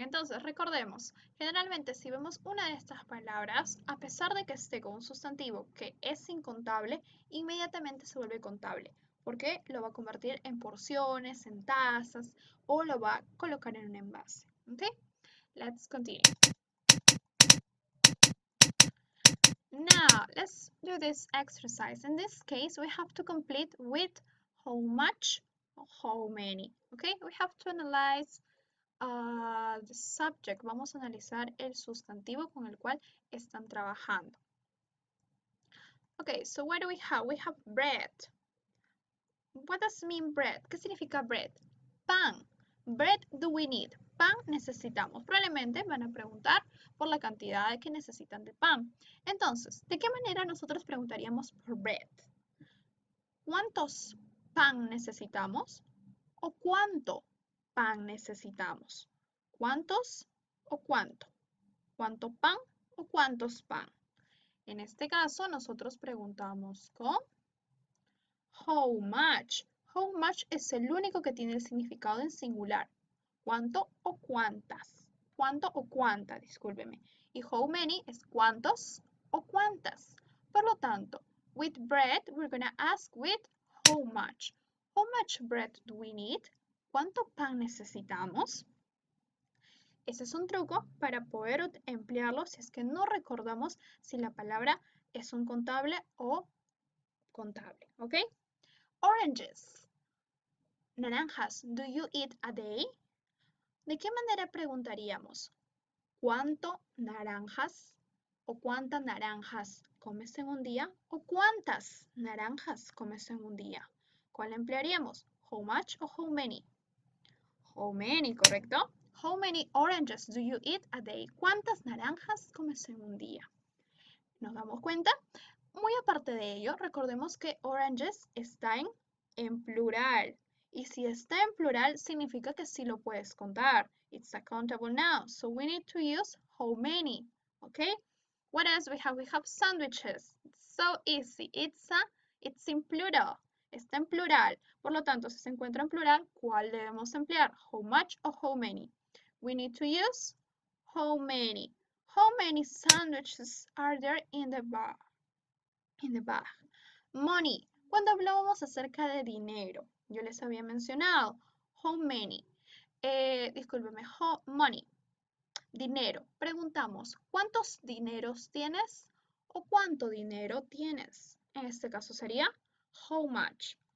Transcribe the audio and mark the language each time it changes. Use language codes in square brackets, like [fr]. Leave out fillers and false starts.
[es] Entonces, recordemos, generalmente si vemos una de estas palabras, a pesar de que esté con un sustantivo que es incontable, inmediatamente se vuelve contable, porque lo va a convertir en porciones, en tazas, o lo va a colocar en un envase. [en] Ok, let's continue. Now, let's do this exercise. In this case, we have to complete with how much or how many. Okay, we have to analyze the subject. [es] Vamos a analizar el sustantivo con el cual están trabajando. [en] Okay, so what do we have? We have bread. What does mean bread? [es] ¿Qué significa bread? Pan. [en] Bread do we need? [es] Pan necesitamos. Probablemente van a preguntar por la cantidad que necesitan de pan. Entonces, ¿de qué manera nosotros preguntaríamos por bread? ¿Cuántos pan necesitamos? ¿O cuánto pan necesitamos? ¿Cuántos o cuánto? ¿Cuánto pan o cuántos pan? En este caso, nosotros preguntamos con how much. How much es el único que tiene el significado en singular. ¿Cuánto o cuántas? ¿Cuánto o cuánta? Discúlpeme. Y how many es cuántos o cuántas. Por lo tanto, [en] with bread, we're going to ask with how much. How much bread do we need? [es] ¿Cuánto pan necesitamos? Ese es un truco para poder emplearlo si es que no recordamos si la palabra es un contable o contable, ¿ok? Oranges. Naranjas. [en] Do you eat a day? ¿De qué manera preguntaríamos? [es] ¿Cuánto naranjas o cuántas naranjas comes en un día? ¿O cuántas naranjas comes en un día? ¿Cuál emplearíamos? [en] How much o how many? How many, ¿correcto? How many oranges do you eat a day? [es] ¿Cuántas naranjas comes en un día? ¿Nos damos cuenta? Muy aparte de ello, recordemos que oranges está en plural. Y si está en plural, significa que sí lo puedes contar. [en] It's a countable noun. So we need to use how many. Okay? What else we have? We have sandwiches. It's so easy. It's in plural. [es] Está en plural. Por lo tanto, si se encuentra en plural, ¿cuál debemos emplear? [en] How much o how many? We need to use how many. How many sandwiches are there in the bar? In the bag. Money. [es] Cuando hablábamos acerca de dinero, yo les había mencionado how many. Discúlpeme, how money. Dinero. Preguntamos, ¿cuántos dineros tienes? ¿O cuánto dinero tienes? En este caso sería how much.